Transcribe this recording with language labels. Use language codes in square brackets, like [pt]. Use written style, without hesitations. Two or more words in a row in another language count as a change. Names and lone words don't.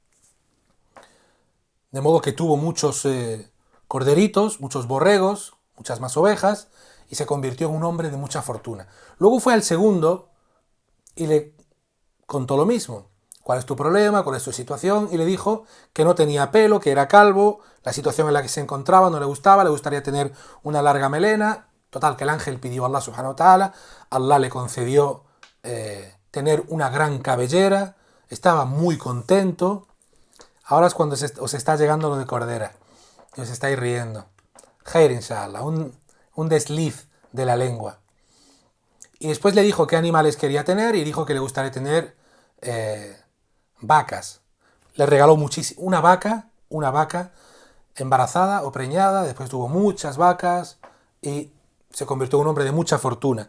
[es] De modo que tuvo muchos corderitos, muchos borregos, muchas más ovejas, y se convirtió en un hombre de mucha fortuna. Luego fue al segundo y le contó lo mismo. ¿Cuál es tu problema? ¿Cuál es tu situación? Y le dijo que no tenía pelo, que era calvo, la situación en la que se encontraba no le gustaba, le gustaría tener una larga melena. Total, que el ángel pidió a Allah [ar] سبحانه وتعالى, [es] Allah le concedió tener una gran cabellera, estaba muy contento. Ahora es cuando os está llegando lo de cordera, y os estáis riendo. [ar] خير، إن شاء الله, [es] un desliz de la lengua. Y después le dijo qué animales quería tener, y dijo que le gustaría tener vacas. Le regaló muchísimo, una vaca embarazada o preñada, después tuvo muchas vacas y se convirtió en un hombre de mucha fortuna.